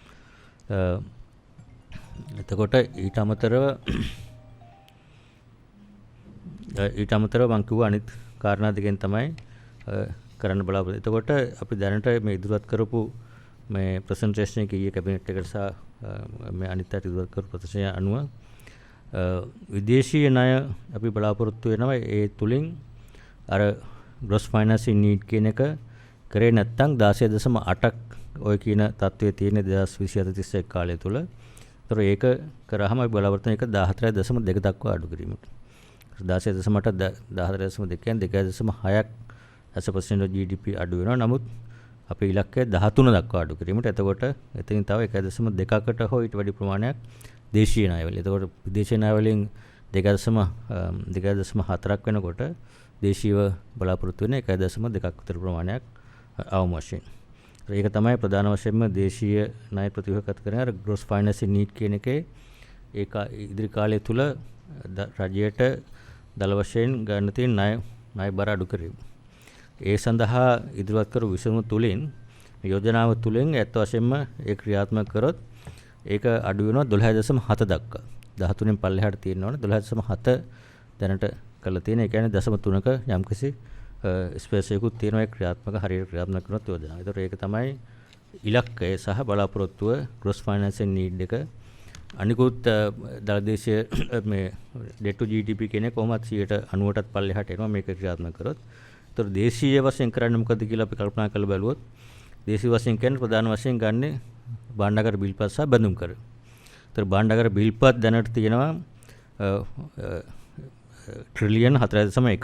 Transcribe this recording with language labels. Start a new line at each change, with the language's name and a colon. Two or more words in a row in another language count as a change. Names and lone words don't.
Sinhala: එතකොට ඊට අමතරව මම කිව්වා අනිත් කාරණා දෙකෙන් තමයි කරන්න බලාපොරොත්තු. එතකොට අපි දැනට මේ ඉදිරිපත් කරපු මේ ප්‍රසන්ටේෂන් එක ඊයේ කැබිනට් එකට සහ මේ අනිත් අයට ඉදිරිපත් කරපු ප්‍රදර්ශනය අනුව විදේශීය ණය අපි බලාපොරොත්තු වෙනවා. ඒ තුලින් අර
English: gross financing need
Sinhala: කියන එක කරේ නැත්නම් 16.8ක් ඔය කියන තත්ත්වයේ තියෙන 2027-31 කාලය තුල. ඒතර ඒක කරාම අපි බලාපොරොත්තු වෙන එක 14.2 දක්වා අඩු කිරීමට. 16.8 14.2 කියන්නේ 2.6ක්
English: as a percent of GDP
Sinhala: අඩු වෙනවා. නමුත් අපේ ඉලක්කය 13 දක්වා අඩු කිරීමට. එතකොට එතනින් තව 1.2කට හෝ ඊට වැඩි ප්‍රමාණයක් දේශීය ණය වලින්. එතකොට විදේශීය ණය වලින් 2.4ක් වෙනකොට දේශීයව බලාපොරොත්තු වෙන 1.2ක් විතර ප්‍රමාණයක් අවම වශයෙන්. ඒක තමයි ප්‍රධාන වශයෙන්ම දේශීය ණය ප්‍රතිවහගත කරන අර
English: gross financing need
Sinhala: කියන එකේ ඒක ඉදිරි කාලය තුල රජයට දල වශයෙන් ගන්න තියෙන ණය බර අඩු කිරීම. ඒ සඳහා ඉදිරිපත් කරු විසඳුම තුලින් යෝජනාව තුලින් ඇත්ත වශයෙන්ම ඒ ක්‍රියාත්මක කරොත් ඒක අඩු වෙනවා 12.7 දක්වා. 13න් පල්ලෙහාට තියෙනවනේ 12.7 දැනට කරලා තියෙන. ඒ කියන්නේ 0.3ක යම්කිසි ස්පේස් එකකුත් තියෙනවා ඒ ක්‍රියාත්මක හරියට ක්‍රියාත්මක කරනොත් යෝජනාව. ඒතකොට ඒක තමයි ඉලක්කය සහ බලාපොරොත්තුව
English: gross financing need
Sinhala: එක. අනිකුත් දලදේශීය මේ
English: debt to GDP
Sinhala: කියන්නේ කොහොමද 90%ටත් පල්ලෙහාට එනවා මේක ක්‍රියාත්මක කරොත්. ඒතර දේශීය වශයෙන් කරන්නේ මොකද කියලා අපි කල්පනා කරලා බලුවොත් දේශීය වශයෙන් කියන්නේ ප්‍රධාන වශයෙන් ගන්න භාණ්ඩාගාර බිල්පත් සහ බැඳුම් කර. ඒතර භාණ්ඩාගාර බිල්පත් දැනට තියෙනවා ට්‍රිලියන් 4.1ක්.